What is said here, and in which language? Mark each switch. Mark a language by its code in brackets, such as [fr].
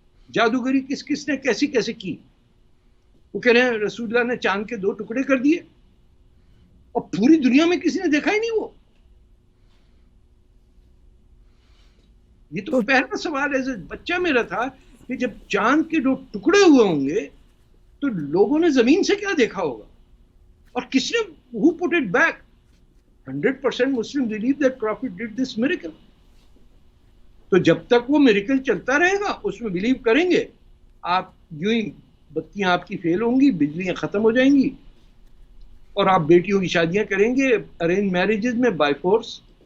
[hi] जादूगरी किस किसने कैसी कैसे की. वो कह रहे हैं रसूलुल्लाह ने चांद के 2 टुकड़े कर दिए और पूरी दुनिया में किसी ने देखा ही नहीं. वो ये तो पहला सवाल है बच्चा मेरा था कि जब चांद के 2 टुकड़े हुए होंगे तो लोगों ने जमीन से क्या देखा होगा, और किसने [en] who put it back. 100% Muslims believe that Prophet did this miracle. [hi] तो जब तक वो मिरेकल चलता रहेगा उसमें बिलीव करेंगे. आप यूं ही बत्तियां आपकी फेल होंगी, बिजलियां खत्म हो जाएंगी, और आप बेटियों की शादियां करेंगे अरेंज मैरिजेज में बाय फोर्स.